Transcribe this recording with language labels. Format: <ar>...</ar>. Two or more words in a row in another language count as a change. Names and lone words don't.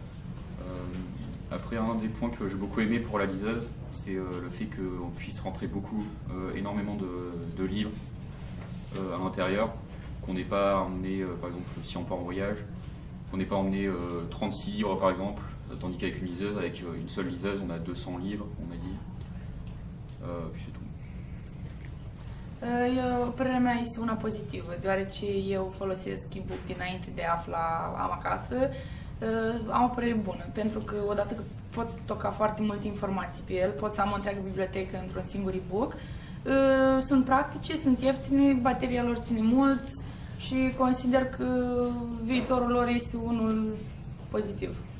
<fr>Après, un des points que j'ai beaucoup aimé pour la liseuse, c'est le fait qu'on puisse rentrer énormément de livres à l'intérieur, qu'on n'ait pas emmené, par exemple, si on part en voyage, On n'est pas emmené 36 livres par exemple, tandis qu'avec une liseuse, avec une seule liseuse, on a 200 livres, on m'a dit. Puis c'est tout.</fr> <ro>Părerea mea este una pozitivă, deoarece eu folosesc e-book dinainte de a afla am acasă. Am o părere bună, pentru că odată că pot stoca foarte multe informații pe el, pot să am o întreagă bibliotecă într-un singur e-book. Sunt practice, sunt ieftine, bateria lor ține mult și consider că viitorul lor este unul pozitiv.</ro>